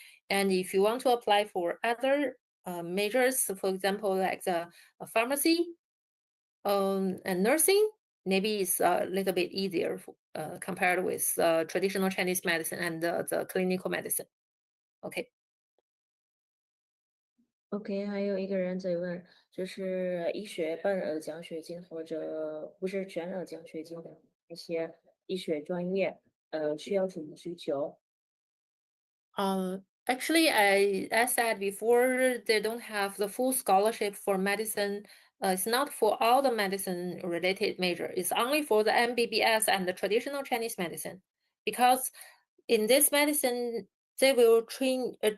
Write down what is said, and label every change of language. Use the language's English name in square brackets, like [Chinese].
[English] And if you want to apply for other majors, for example, like the pharmacy and nursing, maybe it's a little bit easier compared with traditional Chinese medicine and the clinical medicine. Okay. [Chinese] OK，还有一个人在问，就是医学半额奖学金或者不是全额奖学金的一些医学专业，需要什么需求？ [English] Actually, I said before, they don't have the full scholarship for medicine. It's not for all the medicine related major. It's only for the MBBS and the traditional Chinese medicine, because in this medicine they will train.